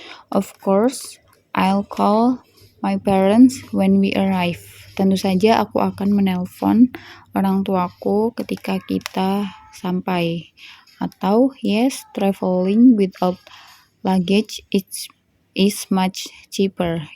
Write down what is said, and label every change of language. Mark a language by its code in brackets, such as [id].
[en] Of course, I'll call my parents when we arrive. [id] Tentu saja aku akan menelpon orang tuaku ketika kita sampai. Atau [en] yes, traveling without luggage is much cheaper.